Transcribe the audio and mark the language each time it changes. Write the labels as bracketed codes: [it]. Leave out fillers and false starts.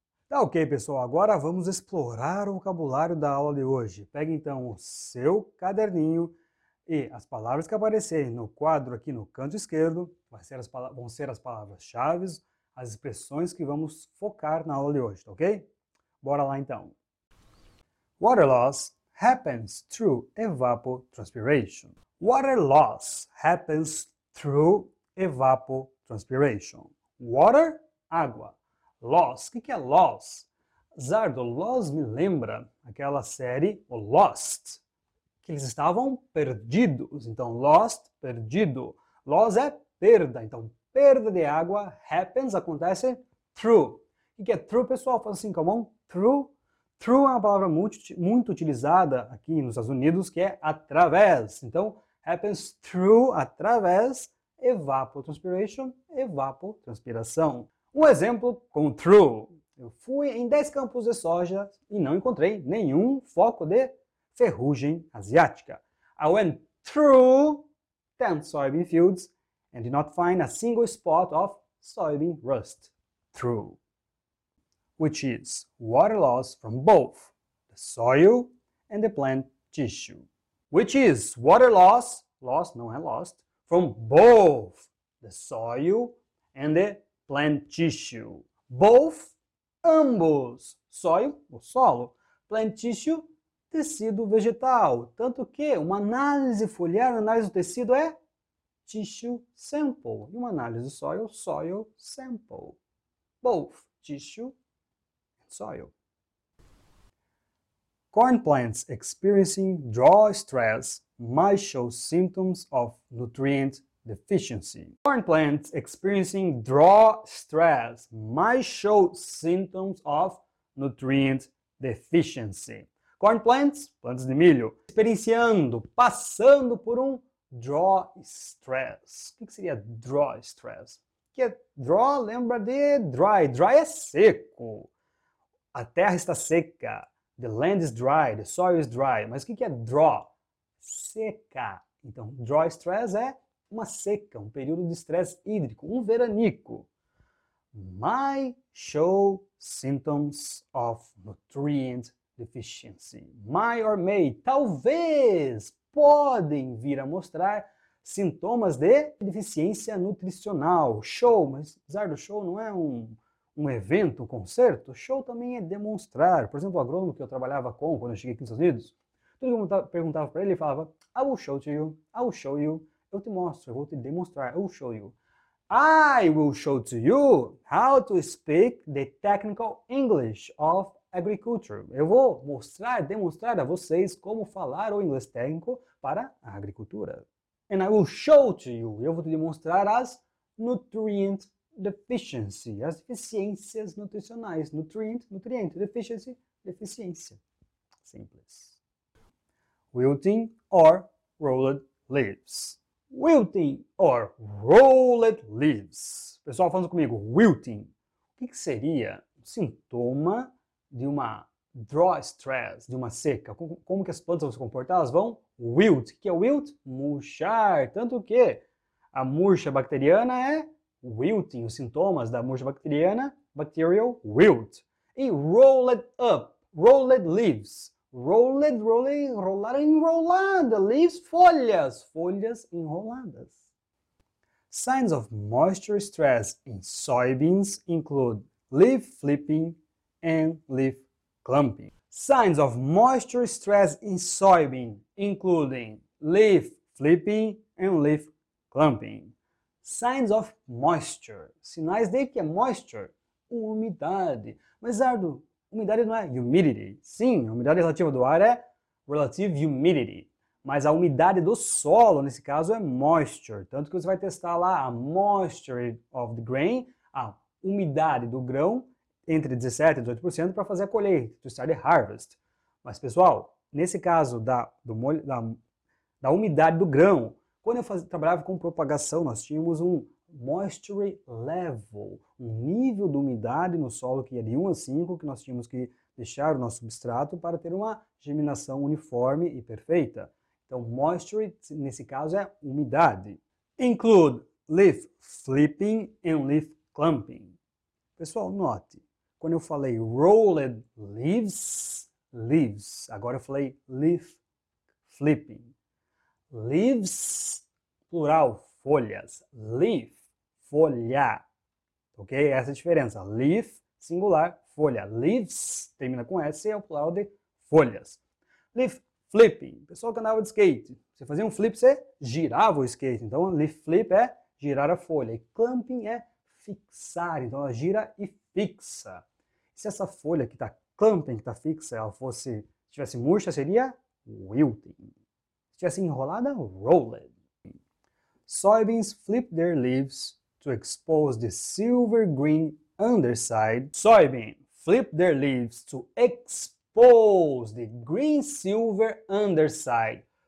[pt] Tá ok, pessoal, agora vamos explorar o vocabulário da aula de hoje. Pegue então o seu caderninho e as palavras que aparecerem no quadro aqui no canto esquerdo vão ser as palavras-chave, as expressões que vamos focar na aula de hoje, tá ok? Bora lá então. [en] Water loss happens through evapotranspiration. Water loss happens through evapotranspiration. [pt] Water, água. Loss, o que é loss? Zardo, loss me lembra aquela série, o Lost, que eles estavam perdidos. Então, lost, perdido. Loss é perda. Então, perda de água, happens, acontece through. O que é through, pessoal? Faz assim com a mão. Through. Through é uma palavra muito utilizada aqui nos Estados Unidos, que é através. Então, happens through, através, evapotranspiration, evapotranspiração. Um exemplo com through. Eu fui em 10 campos de soja e não encontrei nenhum foco de ferrugem asiática. [en] I went through 10 soybean fields and did not find a single spot of soybean rust. Through. Which is water loss from both the soil and the plant tissue. Which is water loss, [pt] não é lost, [en] from both the soil and the plant tissue. [pt] Both, ambos. Soil, o solo. Plant tissue, tecido vegetal. Tanto que uma análise foliar, análise do tecido é tissue sample. E uma análise do soil, soil sample. [en] Both tissue and soil. Corn plants experiencing drought stress might show symptoms of nutrient deficiency. Corn plants experiencing drought stress might show symptoms of nutrient deficiency. [pt] Corn plants, plantas de milho, experienciando, passando por um drought stress. O que seria drought stress? Que é drought lembra de dry. Dry é seco. A terra está seca. [en] The land is dry, the soil is dry. [pt] Mas o que é drought? Seca. Então, drought stress é uma seca, um período de estresse hídrico, um veranico. [en] Might show symptoms of nutrient deficiency. [pt] Might or may, talvez, podem vir a mostrar sintomas de deficiência nutricional. Show, mas Zardo, show não é um evento, um concerto? Show também é demonstrar. Por exemplo, o agrônomo que eu trabalhava com quando eu cheguei aqui nos Estados Unidos, tudo que eu perguntava para ele, ele falava, [en] I will show to you, I will show you. [pt] Eu te mostro, eu vou te demonstrar, [en] I will show you. I will show to you how to speak the technical English of agriculture. [pt] Eu vou mostrar, demonstrar a vocês como falar o inglês técnico para a agricultura. [en] And I will show to you, [pt] eu vou te demonstrar as [en] nutrient deficiency, [pt] as deficiências nutricionais. Nutriente, deficiency, deficiência. Simples. [en] Wilting or rolled leaves. Wilting or rolled leaves. [pt] Pessoal, falando comigo, wilting. O que seria um sintoma de uma drought stress, de uma seca? Como que as plantas vão se comportar? Elas vão wilt. O que é wilt? Murchar. Tanto que a murcha bacteriana é wilting. Os sintomas da murcha bacteriana, bacterial wilt. E rolled up, rolled leaves. Rolled, rolar, enrolada. Leaves, folhas enroladas. [en] Signs of moisture stress in soybeans include leaf flipping and leaf clumping. Signs of moisture stress in soybean including leaf flipping and leaf clumping. Signs of moisture. [pt] Sinais de que é moisture? Umidade. Mas, Zardo, umidade não é humidity. Sim, a umidade relativa do ar é relative humidity. Mas a umidade do solo, nesse caso, é moisture. Tanto que você vai testar lá a [en] moisture of the grain, [pt] a umidade do grão, entre 17% e 18% para fazer a colheita, [en] to start the harvest. [pt] Mas, pessoal, nesse caso da umidade do grão, quando eu trabalhava com propagação, nós tínhamos um moisture level, um nível de umidade no solo que ia de 1 a 5, que nós tínhamos que deixar o nosso substrato para ter uma germinação uniforme e perfeita. Então, moisture, nesse caso, é umidade. [en] Include leaf flipping and leaf clumping. [pt] Pessoal, note, quando eu falei rolled leaves, leaves. Agora eu falei leaf flipping. Leaves, plural, folhas. Leaf, folha. Ok? Essa é a diferença. Leaf, singular, folha. Leaves, termina com S, é o plural de folhas. Leaf flipping. Pessoal que andava de skate. Você fazia um flip, você girava o skate. Então, leaf flip é girar a folha. E clamping é fixar. Então, ela gira e fixa. Se essa folha que está clamping, que está fixa, ela fosse, tivesse murcha, seria wilting. Se tivesse enrolada, [en] rolled. Soybeans flip their leaves to expose the silver green underside. Soybean flip their leaves to expose the green silver underside.